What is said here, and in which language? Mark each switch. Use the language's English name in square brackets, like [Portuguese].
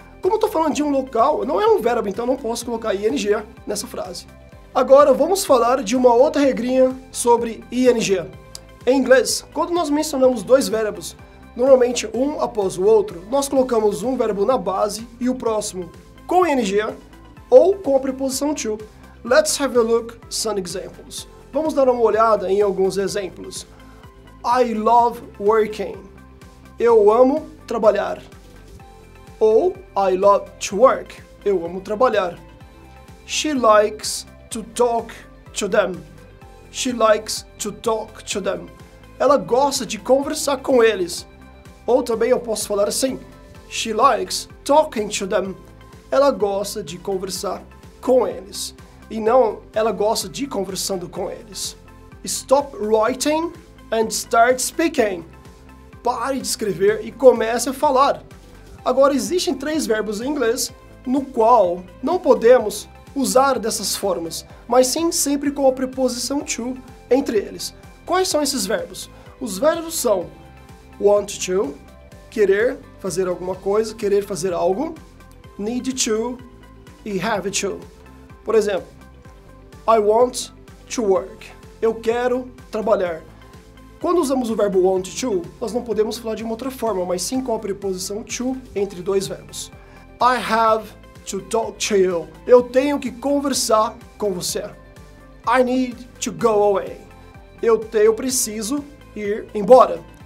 [Portuguese] Como eu estou falando de um local, não é um verbo, então não posso colocar ing nessa frase. Agora vamos falar de uma outra regrinha sobre ing. Em inglês, quando nós mencionamos dois verbos, normalmente um após o outro, nós colocamos um verbo na base e o próximo com ing ou com a preposição to. [English] Let's have a look at some examples. [Portuguese] Vamos dar uma olhada em alguns exemplos. [English] I love working. [Portuguese] Eu amo trabalhar. Ou [English] I love to work. [Portuguese] Eu amo trabalhar. [English] She likes to talk to them. She likes to talk to them. [Portuguese] Ela gosta de conversar com eles. Ou também eu posso falar assim. [English] She likes talking to them. [Portuguese] Ela gosta de conversar com eles. E não, ela gosta de conversando com eles. [English] Stop writing and start speaking. [Portuguese] Pare de escrever e comece a falar. Agora, existem três verbos em inglês no qual não podemos usar dessas formas, mas sim sempre com a preposição to entre eles. Quais são esses verbos? Os verbos são want to, querer fazer alguma coisa, querer fazer algo, need to e have to. Por exemplo, [English] I want to work. [Portuguese] Eu quero trabalhar. Quando usamos o verbo want to, nós não podemos falar de uma outra forma, mas sim com a preposição to entre dois verbos. [English] I have to talk to you. [Portuguese] Eu tenho que conversar com você. [English] I need to go away. [Portuguese] Eu preciso ir embora.